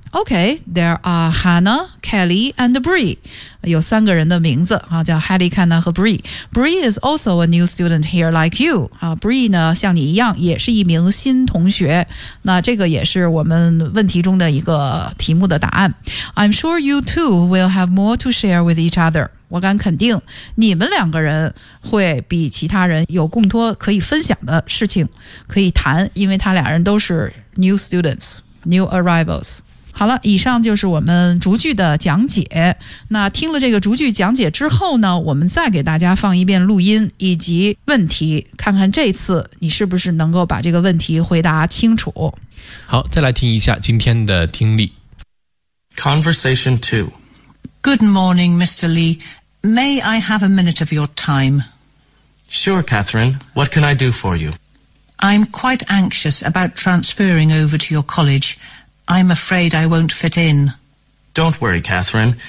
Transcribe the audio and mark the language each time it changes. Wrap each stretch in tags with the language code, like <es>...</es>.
<en>Okay, there are Hannah, Kelly, and Bree.</en> <zh>有三个人的名字、啊、叫 Hattie, Hannah 和 Bree.</zh> <en>Bree is also a new student here like you.、</en> <zh>啊、Bree 呢像你一样也是一名新同学。那这个也是我们问题中的一个题目的答案。</zh> <en>I'm sure you two will have more to share with each other.</en> <zh>我敢肯定你们两个人会比其他人有更多可以分享的事情可以谈，因为他俩人都是 new students, new arrivals。好了，以上就是我们逐句的讲解。那听了这个逐句讲解之后呢，我们再给大家放一遍录音以及问题，看看这次你是不是能够把这个问题回答清楚。好，再来听一下今天的听力。</zh> <en>Conversation 2。 Good morning, Mr. Lee. May I have a minute of your time? Sure, Catherine. What can I do for you? I'm quite anxious about transferring over to your college. I'm afraid I won't fit in. Don't worry, Catherine.</en>